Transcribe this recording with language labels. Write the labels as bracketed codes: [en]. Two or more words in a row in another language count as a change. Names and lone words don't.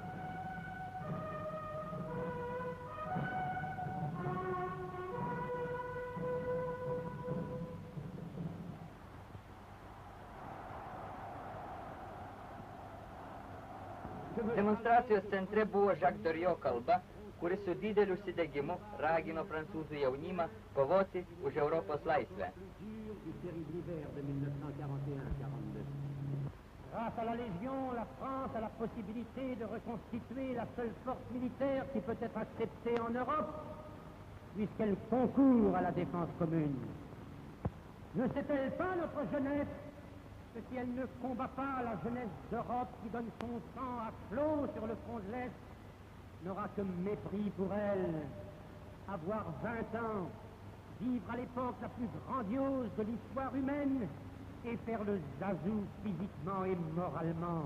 [lt] Demonstracijos centre buvo Jacques Doriot kalba, kuris su dideliu užsidegimu ragino prancūzų jaunimą kovoti už Europos laisvę. [fr] Grâce à la Légion, la France a la possibilité de reconstituer la seule force militaire qui peut être acceptée en Europe, puisqu'elle concourt à la défense commune. Ne sait-elle pas, notre jeunesse, que si elle ne combat pas la jeunesse d'Europe qui donne son sang à flot sur le front de l'Est, n'aura que mépris pour elle, avoir 20 ans, vivre à l'époque la plus grandiose de l'histoire humaine et faire le zazou physiquement et moralement.